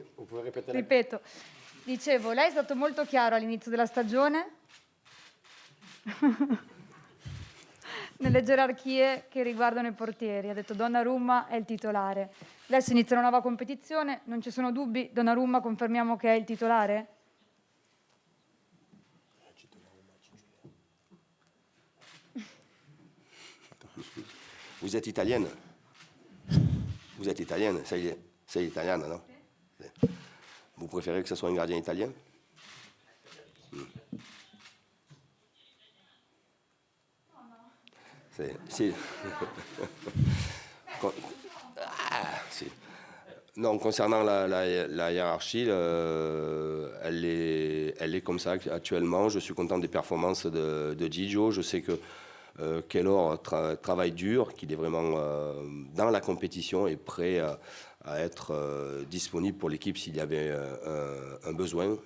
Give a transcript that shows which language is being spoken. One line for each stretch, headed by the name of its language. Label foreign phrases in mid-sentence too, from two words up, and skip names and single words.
Italian: Ripeto, dicevo, lei è stato molto chiaro all'inizio della stagione nelle gerarchie che riguardano i portieri. Ha detto Donnarumma è il titolare. Adesso inizia una nuova competizione, non ci sono dubbi, Donnarumma confermiamo che è il titolare?
French: Vous êtes italienne? Vous êtes italienne,
Italian: sei italiana, no?
French: Vous préférez que ce soit un gardien italien?
Italian: Sì. Sì.
French: Non, concernant la hiérarchie, elle est comme ça actuellement. Je suis content des performances de Gigio. Je sais que Keylor travaille dur, qu'il est vraiment dans la compétition et prêt à être disponible pour l'équipe s'il y avait un besoin.